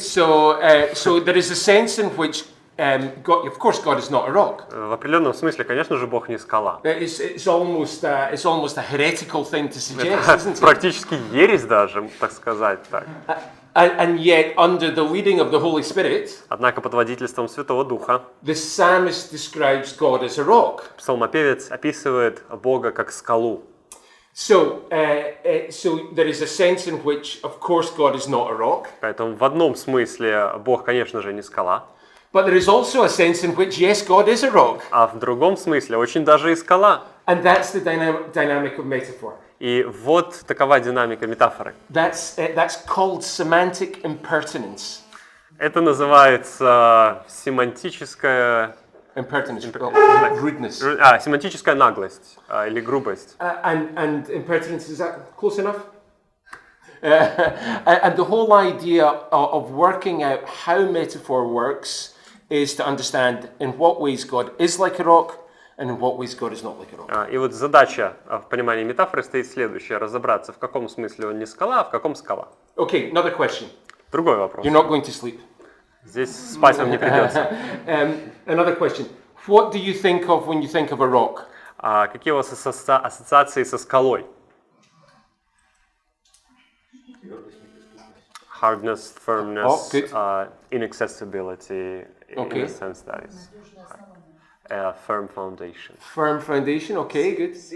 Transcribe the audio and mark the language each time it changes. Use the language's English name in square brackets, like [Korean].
[English] So there is a sense in which God, of course, God is not a rock. [Russian] В определенном смысле, конечно же, Бог не скала. [English] It's almost a heretical thing to suggest, isn't it? [Russian] Практически ересь даже, так сказать так. [English] And yet, under the leading of the Holy Spirit, [Russian] Однако под водительством Святого Духа [English] the psalmist describes God as a rock. [Russian] псалмопевец описывает Бога как скалу. [English] So there is a sense in which, of course, God is not a rock. [Russian] Поэтому в одном смысле Бог, конечно же, не скала. [English] But there is also a sense in which, yes, God is a rock. [Russian] А в другом смысле очень даже и скала. [English] And that's the dynamic of metaphor. [Russian] И вот такова динамика метафоры. [English] That's called semantic impertinence. [Russian] Это называется семантическая... [English] Impertinence, rudeness. [Russian] Семантическая наглость или грубость. [English] And impertinence, is that close enough? And the whole idea of working out how metaphor works is to understand in what ways God is like a rock and in what ways God is not like a rock. [Russian] И вот задача в понимании метафоры стоит следующая: разобраться, в каком смысле он не скала, а в каком скала. [English] Okay, another question. [Russian] Другой вопрос. [English] You're not going to sleep. [Russian] Здесь спать вам не придется. [English] Another question. What do you think of when you think of a rock? [Russian] Какие у вас ассоциации со скалой? [English] Hardness, firmness, inaccessibility, in a sense that is a firm foundation. Firm foundation, okay, good.